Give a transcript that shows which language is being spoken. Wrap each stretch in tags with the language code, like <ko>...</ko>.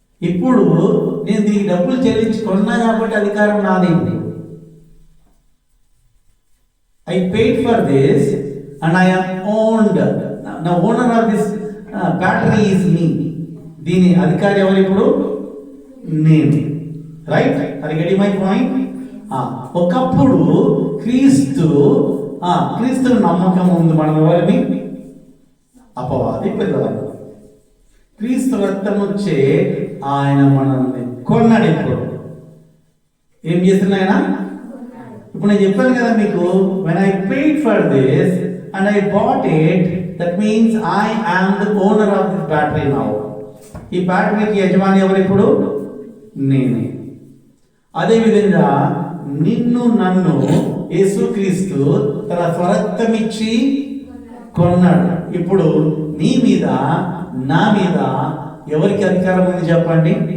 <te>ఇప్పుడు నేను దీనికి డబ్బులు చెల్లించి కొన్నా కాబట్టి అధికారం నాదేంటి?</te> <en>I paid for this and I am owned. The owner of this battery is me.</en> <te>దీని అధికారి ఎవరు? ఇప్పుడు నేను. రైట్. అది</te> <en>Get my point.</en> <te>ఒకప్పుడు క్రీస్తు నమ్మకం ఉంది. మనం ఎవరిని? అపవాది పిల్లలు. క్రీస్తు రక్తం వచ్చే ఆయన మనల్ని కొన్నాడు. ఇప్పుడు ఏం చేస్తున్నా ఆయన? ఇప్పుడు నేను చెప్పాను కదా మీకు,</te> <en>when I paid for this and I bought it, that means I am the owner of this battery now.</en> <te>ఈ బ్యాటరీకి యజమాని ఎవరు? ఇప్పుడు నేనే. అదేవిధంగా నిన్ను నన్ను యేసుక్రీస్తు తన స్వరక్తమిచ్చి కొన్నాడు. ఇప్పుడు నీ మీద నా మీద ఎవరికి అధికారం ఉంది చెప్పండి?</te>